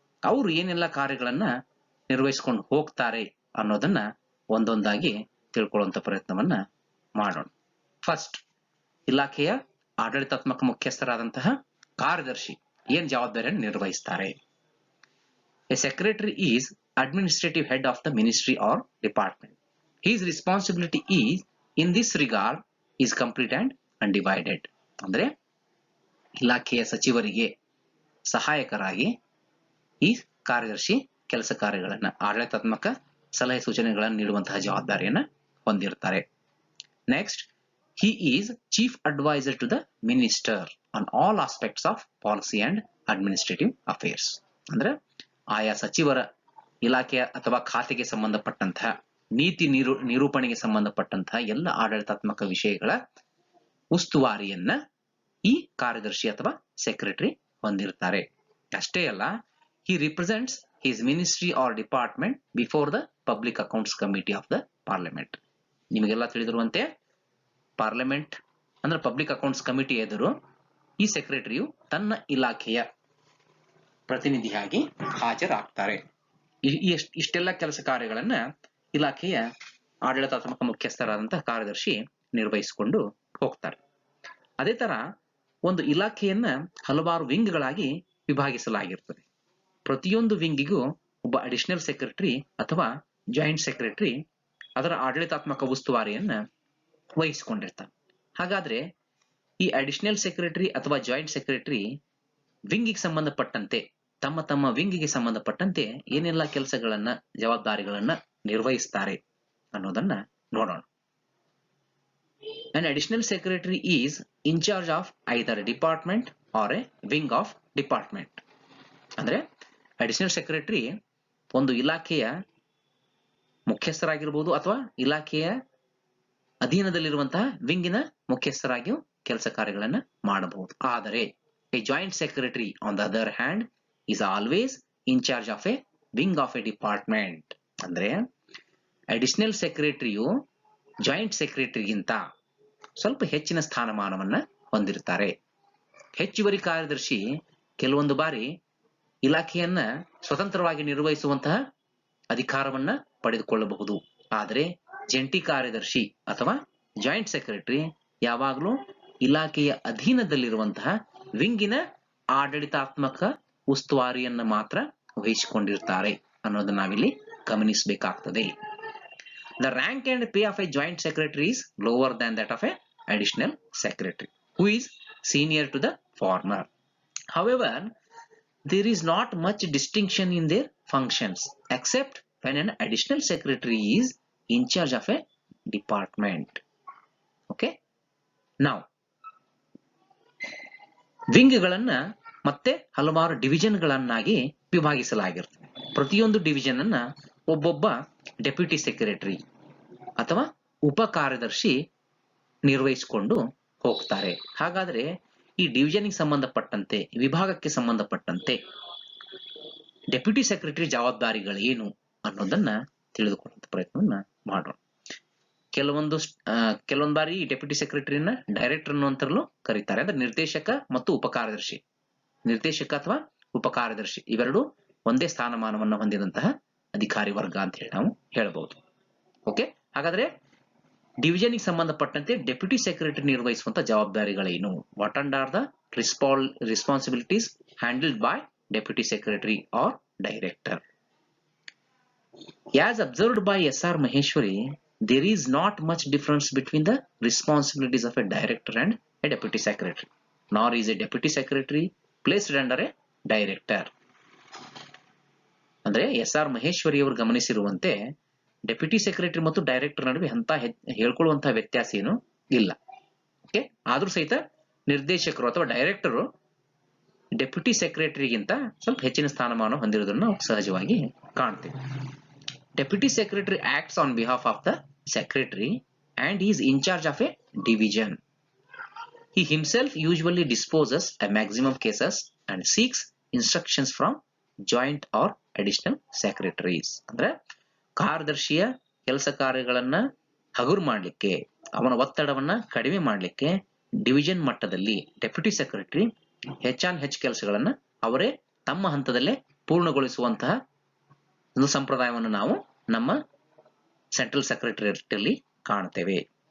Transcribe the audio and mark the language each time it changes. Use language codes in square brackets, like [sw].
[kn] ಅವರು ಏನೆಲ್ಲ ಕಾರ್ಯಗಳನ್ನ ನಿರ್ವಹಿಸಿಕೊಂಡು ಹೋಗ್ತಾರೆ ಅನ್ನೋದನ್ನ ಒಂದೊಂದಾಗಿ ತಿಳ್ಕೊಳ್ಳುವಂತ ಪ್ರಯತ್ನವನ್ನ ಮಾಡೋಣ. [en] first, [kn] ಇಲಾಖೆಯ ಆಡಳಿತಾತ್ಮಕ ಮುಖ್ಯಸ್ಥರಾದಂತಹ ಕಾರ್ಯದರ್ಶಿ ಏನ್ ಜವಾಬ್ದಾರಿಯನ್ನು ನಿರ್ವಹಿಸ್ತಾರೆ. [en] A secretary is administrative head of the ministry or department. His responsibility is in this regard is complete and undivided. [kn] ಅಂದ್ರೆ ಇಲಾಖೆಯ ಸಚಿವರಿಗೆ ಸಹಾಯಕರಾಗಿ ಈ ಕಾರ್ಯದರ್ಶಿ ಕೆಲಸ ಕಾರ್ಯಗಳನ್ನ ಆಡಳಿತಾತ್ಮಕ ಸಲಹೆ ಸೂಚನೆಗಳನ್ನು ನೀಡುವಂತಹ ಜವಾಬ್ದಾರಿಯನ್ನ ಹೊಂದಿರ್ತಾರೆ. [en] Next, he is chief advisor to the minister on all aspects of policy and administrative affairs. [kn] ಅಂದ್ರೆ ಆಯಾ ಸಚಿವರ ಇಲಾಖೆಯ ಅಥವಾ ಖಾತೆಗೆ ಸಂಬಂಧಪಟ್ಟಂತಹ ನೀತಿ ನಿರೂಪಣೆಗೆ ಸಂಬಂಧಪಟ್ಟಂತಹ ಎಲ್ಲ ಆಡಳಿತಾತ್ಮಕ ವಿಷಯಗಳ ಉಸ್ತುವಾರಿಯನ್ನ ಈ ಕಾರ್ಯದರ್ಶಿ ಅಥವಾ ಸೆಕ್ರೆಟರಿ ಹೊಂದಿರ್ತಾರೆ. ಅಷ್ಟೇ ಅಲ್ಲ, [en] he represents his ministry or department before the public accounts committee of the parliament. [kn] ನಿಮಗೆಲ್ಲ ತಿಳಿದಿರುವಂತೆ ಪಾರ್ಲಿಮೆಂಟ್ ಅಂದ್ರೆ ಪಬ್ಲಿಕ್ ಅಕೌಂಟ್ಸ್ ಕಮಿಟಿ ಎದುರು ಈ ಸೆಕ್ರೆಟರಿಯು ತನ್ನ ಇಲಾಖೆಯ ಪ್ರತಿನಿಧಿಯಾಗಿ ಹಾಜರಾಗ್ತಾರೆ. ಇಷ್ಟೆಲ್ಲ ಕೆಲಸ ಕಾರ್ಯಗಳನ್ನ ಇಲಾಖೆಯ ಆಡಳಿತಾತ್ಮಕ ಮುಖ್ಯಸ್ಥರಾದಂತಹ ಕಾರ್ಯದರ್ಶಿ ನಿರ್ವಹಿಸಿಕೊಂಡು ಹೋಗ್ತಾರೆ. ಅದೇ ತರ ಒಂದು ಇಲಾಖೆಯನ್ನ ಹಲವಾರು ವಿಂಗ್ಗಳಾಗಿ ವಿಭಾಗಿಸಲಾಗಿರ್ತದೆ. ಪ್ರತಿಯೊಂದು ವಿಂಗಿಗೂ ಒಬ್ಬ ಅಡಿಷನಲ್ ಸೆಕ್ರೆಟರಿ ಅಥವಾ ಜಾಯಿಂಟ್ ಸೆಕ್ರೆಟರಿ ಅದರ ಆಡಳಿತಾತ್ಮಕ ಉಸ್ತುವಾರಿಯನ್ನ ವಹಿಸಿಕೊಂಡಿರ್ತಾರೆ. ಹಾಗಾದ್ರೆ ಈ ಅಡಿಷನಲ್ ಸೆಕ್ರೆಟರಿ ಅಥವಾ ಜಾಯಿಂಟ್ ಸೆಕ್ರೆಟರಿ ವಿಂಗಿಗೆ ಸಂಬಂಧಪಟ್ಟಂತೆ ತಮ್ಮ ತಮ್ಮ ವಿಂಗಿಗೆ ಸಂಬಂಧಪಟ್ಟಂತೆ ಏನೆಲ್ಲ ಕೆಲಸಗಳನ್ನ ಜವಾಬ್ದಾರಿಗಳನ್ನ ನಿರ್ವಹಿಸ್ತಾರೆ ಅನ್ನೋದನ್ನ ನೋಡೋಣ. [en] An additional secretary is in charge of either a department or a wing of department. [kn] ಅಂದ್ರೆ ಅಡಿಷನಲ್ ಸೆಕ್ರೆಟರಿ ಒಂದು ಇಲಾಖೆಯ ಮುಖ್ಯಸ್ಥರಾಗಿರ್ಬೋದು ಅಥವಾ ಇಲಾಖೆಯ ಅಧೀನದಲ್ಲಿರುವಂತಹ ವಿಂಗಿನ ಮುಖ್ಯಸ್ಥರಾಗಿಯೂ ಕೆಲಸ ಕಾರ್ಯಗಳನ್ನ ಮಾಡಬಹುದು. ಆದರೆ [en] a joint secretary on the other hand is always in charge of a wing of a department. [kn] ಅಂದ್ರೆ ಅಡಿಷನಲ್ ಸೆಕ್ರೆಟರಿಯು ಜಾಯಿಂಟ್ ಸೆಕ್ರೆಟರಿಗಿಂತ ಸ್ವಲ್ಪ ಹೆಚ್ಚಿನ ಸ್ಥಾನಮಾನವನ್ನ ಹೊಂದಿರ್ತಾರೆ. ಹೆಚ್ಚುವರಿ ಕಾರ್ಯದರ್ಶಿ ಕೆಲವೊಂದು ಬಾರಿ ಇಲಾಖೆಯನ್ನ ಸ್ವತಂತ್ರವಾಗಿ ನಿರ್ವಹಿಸುವಂತಹ ಅಧಿಕಾರವನ್ನ ಪಡೆದುಕೊಳ್ಳಬಹುದು. ಆದರೆ ಜಂಟಿ ಕಾರ್ಯದರ್ಶಿ ಅಥವಾ ಜಾಯಿಂಟ್ ಸೆಕ್ರೆಟರಿ ಯಾವಾಗಲೂ ಇಲಾಖೆಯ ಅಧೀನದಲ್ಲಿರುವಂತಹ ವಿಂಗಿನ ಆಡಳಿತಾತ್ಮಕ ಉಸ್ತುವಾರಿಯನ್ನ ಮಾತ್ರ ವಹಿಸಿಕೊಂಡಿರ್ತಾರೆ ಅನ್ನೋದನ್ನ ನಾವಿಲ್ಲಿ ಗಮನಿಸಬೇಕಾಗ್ತದೆ. [en] The rank and pay of a joint secretary is lower than that of a additional secretary, who is senior to the former. However, there is not much distinction in their functions, except when an additional secretary is in charge of a department. Okay? Now, [kn] ವಿಂಗ್ಗಳನ್ನ ಮತ್ತೆ ಹಲವಾರು ಡಿವಿಷನ್ಗಳನ್ನಾಗಿ ವಿಭಾಗಿಸಲಾಗಿರ್ತದೆ. ಪ್ರತಿಯೊಂದು division ಅನ್ನ ಒಬ್ಬೊಬ್ಬ deputy secretary ಅಥವಾ ಉಪ ಕಾರ್ಯದರ್ಶಿ ನಿರ್ವಹಿಸಿಕೊಂಡು ಹೋಗ್ತಾರೆ. ಹಾಗಾದ್ರೆ ಈ ಡಿವಿಷನ್ಗೆ ಸಂಬಂಧಪಟ್ಟಂತೆ, ವಿಭಾಗಕ್ಕೆ ಸಂಬಂಧಪಟ್ಟಂತೆ ಡೆಪ್ಯೂಟಿ ಸೆಕ್ರೆಟರಿ ಜವಾಬ್ದಾರಿಗಳು ಏನು ಅನ್ನೋದನ್ನ ತಿಳಿದುಕೊಳ್ಳುವಂತ ಪ್ರಯತ್ನವನ್ನ ಮಾಡೋಣ. ಕೆಲವೊಂದು ಬಾರಿ ಡೆಪ್ಯೂಟಿ ಸೆಕ್ರೆಟರಿನ ಡೈರೆಕ್ಟರ್ ಅನ್ನುವಂತರಲ್ಲೂ ಕರೀತಾರೆ. ಅಂದ್ರೆ ನಿರ್ದೇಶಕ ಮತ್ತು ಉಪ ಕಾರ್ಯದರ್ಶಿ, ನಿರ್ದೇಶಕ ಅಥವಾ ಉಪ ಕಾರ್ಯದರ್ಶಿ ಇವೆರಡು ಒಂದೇ ಸ್ಥಾನಮಾನವನ್ನ ಹೊಂದಿದಂತಹ ಅಧಿಕಾರಿ ವರ್ಗ ಅಂತ ಹೇಳಿ ನಾವು ಹೇಳಬಹುದು. ಓಕೆ, ಹಾಗಾದ್ರೆ ಡಿವಿಷನ್ಗೆ ಸಂಬಂಧಪಟ್ಟಂತೆ deputy secretary ನಿರ್ವಹಿಸುವಂತ ಜವಾಬ್ದಾರಿಗಳೇನು? What and are the responsibilities handled by deputy secretary R director? [en] As observed by S.R. Maheshwari, there is not much difference between the responsibilities of a director and a deputy secretary, nor is a deputy secretary placed under a director. [kn] ಅಂದ್ರೆ S.R. Maheshwari ಅವರು ಗಮನಿಸಿರುವಂತೆ deputy secretary ಮತ್ತು director ನಡುವೆ ಅಂತ ಹೇಳ್ಕೊಳ್ಳುವಂತಹ ವ್ಯತ್ಯಾಸ ಏನು ಇಲ್ಲ. Okay, ಆದ್ರೂ ಸಹಿತ ನಿರ್ದೇಶಕರು ಅಥವಾ ಡೈರೆಕ್ಟರು ಡೆಪ್ಯೂಟಿ ಸೆಕ್ರೆಟರಿಗಿಂತ ಸ್ವಲ್ಪ ಹೆಚ್ಚಿನ ಸ್ಥಾನಮಾನ ಹೊಂದಿರುವುದನ್ನು ನಾವು ಸಹಜವಾಗಿ ಕಾಣ್ತೇವೆ. [en] Deputy Secretary acts on behalf of the Secretary and he is in charge of a division. He himself usually disposes a maximum cases and seeks instructions from joint or additional secretaries. [kn] ಅಂದ್ರೆ ಕಾರ್ಯದರ್ಶಿಯ ಕೆಲಸ ಕಾರ್ಯಗಳನ್ನ ಹಗುರು ಮಾಡಲಿಕ್ಕೆ, ಅವನ ಒತ್ತಡವನ್ನ ಕಡಿಮೆ ಮಾಡಲಿಕ್ಕೆ division ಮಟ್ಟದಲ್ಲಿ deputy secretary ಹೆಚ್ಚು ಕೆಲಸಗಳನ್ನ ಅವರೇ ತಮ್ಮ ಹಂತದಲ್ಲೇ ಪೂರ್ಣಗೊಳಿಸುವಂತಹ ಒಂದು ಸಂಪ್ರದಾಯವನ್ನು ನಾವು ನಮ್ಮ ಸೆಂಟ್ರಲ್ ಸೆಕ್ರೆಟರಿಯೇಟ್ನಲ್ಲಿ ಕಾಣ್ತೇವೆ.